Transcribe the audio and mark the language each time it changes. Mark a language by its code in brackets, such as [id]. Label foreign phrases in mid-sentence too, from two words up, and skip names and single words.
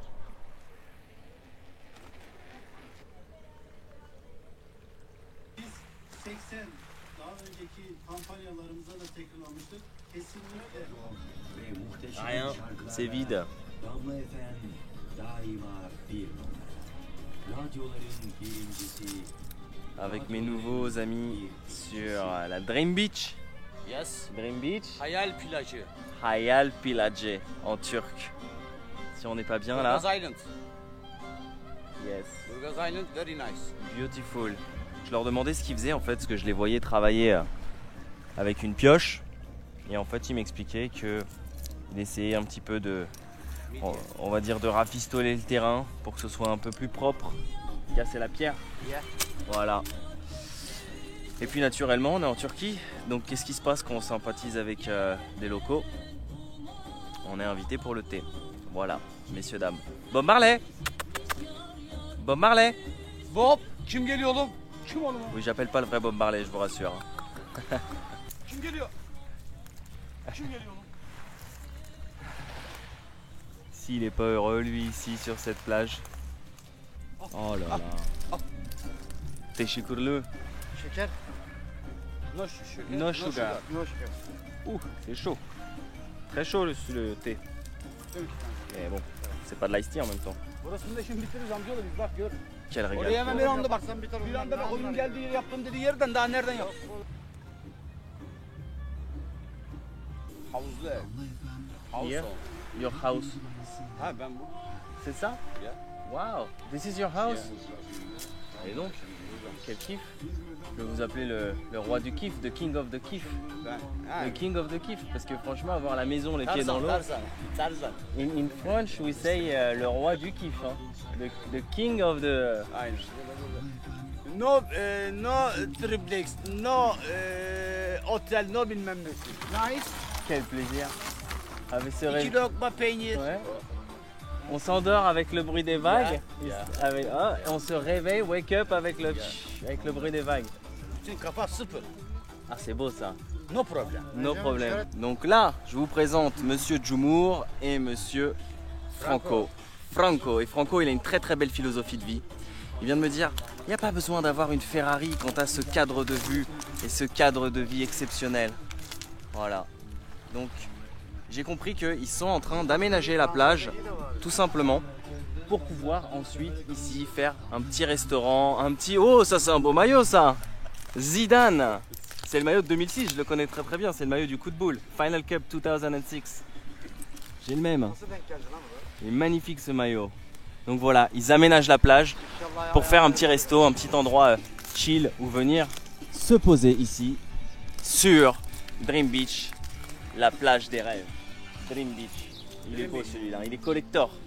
[fr] Rien, c'est vide. Avec mes nouveaux amis sur la Dream Beach. [en] Yes. Dream Beach. [tr] Hayal plajı. [fr] Hayal Plajı en turc. Si on n'est pas bien là. [en] Burgaz Island. Yes. Burgaz Island, very nice. Beautiful. [fr] Je leur demandais ce qu'ils faisaient en fait, parce que je les voyais travailler avec une pioche. Et en fait, ils m'expliquaient qu'ils essayaient un petit peu de, on va dire, de rafistoler le terrain pour que ce soit un peu plus propre. Casser la pierre. [en] Yeah. [fr] Voilà. Et puis naturellement, on est en Turquie. Donc qu'est-ce qui se passe quand on sympathise avec des locaux? On est invité pour le thé. Voilà, messieurs, dames. Bob Marley. Bob Marley. [tr] Bob, kim geliyor oğlum? Kim oğlum? [fr] Oui, j'appelle pas le vrai Bob Marley, je vous rassure. [tr] Kim geliyor? Kim geliyor oğlum? [fr] S'il est pas heureux lui ici sur cette plage. Oh là là. [tr] Teşekkürler. Şeker? [en] No sugar. No sugar. No şeker. [fr] Ouh, c'est chaud. Très chaud le thé. Mais bon, c'est pas de l' [en] ice tea [fr] en même temps. [tr] Burasını da şimdi bitiririz amcaoğlu biz bak gör. [fr] Quel [tr] Oraya [fr] régal. [tr] hemen bir anda bak. Yaparsan biter, Bir ondan anda bak daha oyun [fr] sonra. [tr] geldiği yeri yaptım dediği yerden daha nereden yap? Havuzlu ev. [en] House Here? home. Your house. [tr] Ha ben bu. [fr] C'est ça? [en] Yeah. Wow, this is your house? [fr] Et donc, quel kiff. Je vais vous appeler le roi du kiff, [en] the king of the kiff. [tr] Ben. Ha. [fr] Le [en] king of the kiff, [fr] parce que franchement, avoir la maison les pieds dans Tarzan, l'eau. Tarzan. Tarzan. [en] In French, we say [fr] le roi du kiff. [en] Hein. The king of the. [tr] Aynen. [en] No, no triplex, no otel, no [tr] bilmem nesi. [en] Nice. [fr] Quel plaisir. Avec ce 2 rêve. [tr] lokma peynir. [fr] Ouais. On s'endort avec le bruit des vagues. [en] Yeah. [fr] Avec, ah, et on se réveille, [en] wake up [fr] avec avec le bruit des vagues. [tr] Bütün kafa sıfır. [fr] Ah, c'est beau ça. [en] No problem. [fr] No problème. Donc là, je vous présente Monsieur Djumour et Monsieur Franco. Franco. Et Franco, il a une très très belle philosophie de vie. Il vient de me dire, il n'y a pas besoin d'avoir une Ferrari quand tu as ce cadre de vue et ce cadre de vie exceptionnel. Voilà. Donc, j'ai compris qu'ils sont en train d'aménager la plage, tout simplement, pour pouvoir ensuite ici faire un petit restaurant, un petit... Oh, ça c'est un beau maillot ça! Zidane! C'est le maillot de 2006, je le connais très très bien, c'est le maillot du coup de boule. [en] Final Cup [fr] 2006. J'ai le même. [tr] Nasıl denk geldin lan buraya? [fr] Il est magnifique ce maillot. Donc voilà, ils aménagent la plage pour faire un petit resto, un petit endroit chill où venir se poser ici sur Dream Beach, la plage des rêves. Dream Beach. Il est beau celui-là, il est collector.